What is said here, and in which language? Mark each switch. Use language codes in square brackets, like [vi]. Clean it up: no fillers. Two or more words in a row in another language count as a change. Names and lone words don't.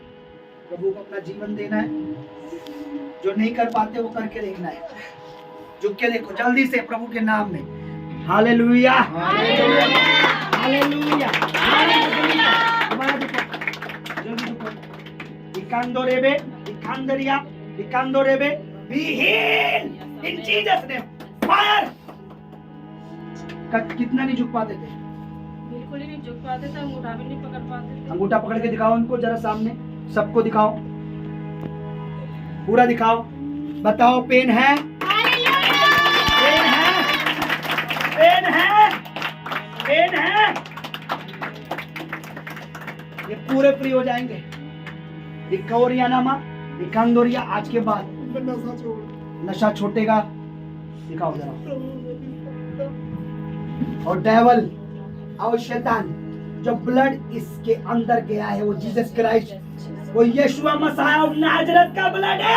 [hi] प्रभु को अपना जीवन देना है, जो नहीं कर पाते वो करके देखना है। झुक के देखो जल्दी से प्रभु के नाम में। हालेलुया, हालेलुया, हालेलुया, हालेलुया। जल्दी झुको। इकांदो रेबे, इकांदरिया, इकांदो रेबे, [en] be healed in Jesus name. [hi] फायर। कितना नहीं झुक पाते थे? बिल्कुल ही नहीं झुक पाते थे, अंगूठा भी नहीं पकड़ पाते थे। अंगूठा पकड़ के दिखाओ उनको जरा सामने, सबको दिखाओ, पूरा दिखाओ। बताओ पेन है? पेन है, पेन है, पेन है। ये पूरे फ्री हो जाएंगे। इकोरिया नामा, इकांदोरिया आज के बाद नशा छोड़, नशा छूटेगा। दिखाओ जरा। और डेवल और शैतान, जो ब्लड इसके अंदर गया है वो जीसस क्राइस्ट, वो यीशु मसीह [en] of Nazareth [hi] का ब्लड है।